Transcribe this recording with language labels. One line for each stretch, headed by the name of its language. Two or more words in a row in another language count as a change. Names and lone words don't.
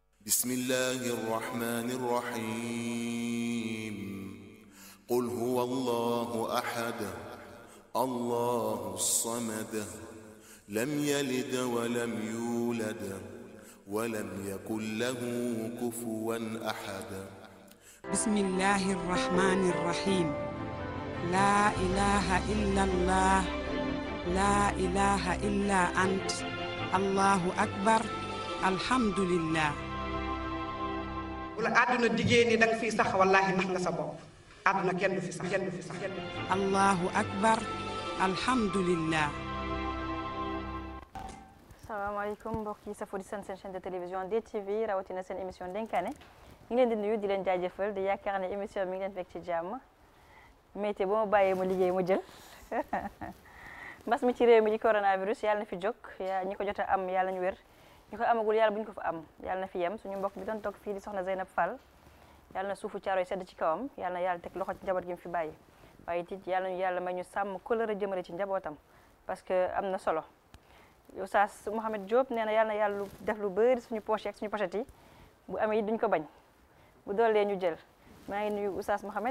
Arabic: بسم الله الرحمن الرحيم قل هو الله أحد الله الصمد لم يلد ولم يولد ولم يكن له كفوا أحد بسم الله الرحمن الرحيم لا إله إلا الله لا إله إلا أنت الله أكبر الحمد لله
Wolof: wala àdduna diggée ni danga fiy sax wallaahi nax nga sa bopp àdduna kenn du fi sax
Arabic: الله أكبر الحمد لله.
Wolof: salaamaaleykum mbokk yi safoo di seen
French: chaîne de télévision
Wolof: DTV rawatina seen émission dénkaane ñu ngi leen di nuyu di leen jaajëfal di yaakaar ne émission mi ngi leen fekk ci jàmm métier ba ma bàyyee mu liggéey mu jël mbas mi ci réew mi di coronavirus yàlla na fi jóg ñi ko jot a am yàlla ñu wér ñu ko amagul yàlla bu ñu ko fa am yàlla na fi yem suñu mbokk bi doon toog fii di soxna Zeynab Fall yàlla na suufu caaro yi sedd ci kawam yàlla na yàlla teg loxo ci njaboot gi mu fi bàyyi waaye it yàlla ñu yàlla may ñu sàmm kóllëre jëmale ci njabootam
French: parce que
Wolof: am na solo Oustaz Mouhamed Diop nee na yàlla na yàlla def lu bëri suñu poche ak suñu pochette yi bu amee it duñ ko bañ bu doolee ñu jël maa ngi nuyu Oustaz Mouhamed.